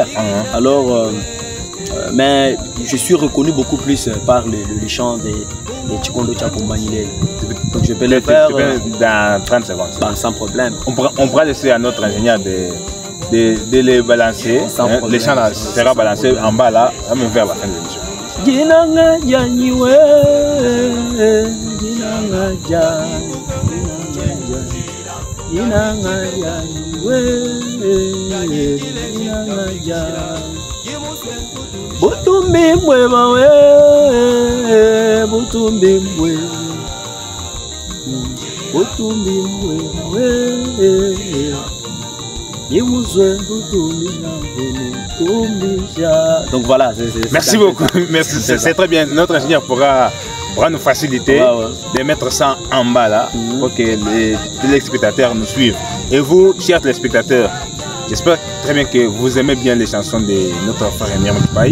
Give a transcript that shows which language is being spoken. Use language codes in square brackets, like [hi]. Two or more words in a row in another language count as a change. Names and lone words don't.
[fr] Alors, mais je suis reconnu beaucoup plus par les chants des Chikondo Chakumbanyile. Donc je peux les faire dans 30 secondes. Sans problème. On pourra laisser à notre ingénieur de les balancer. Les chants là sera balancé en bas là, même vers la fin de l'émission. [lua] Butumbi mwe bawe, butumbi mwe, butumbi mwe bawe, yemuzwe butumbi na butumbi ja. [fr] Donc voilà, merci beaucoup, merci, c'est très bien. Notre ingénieur pourra pourra nous faciliter de mettre ça en bas là pour que les téléspectateurs nous suivent. Et vous, chers téléspectateurs, j'espère très bien que vous aimez bien les chansons de notre frère Emery Mouchipayi.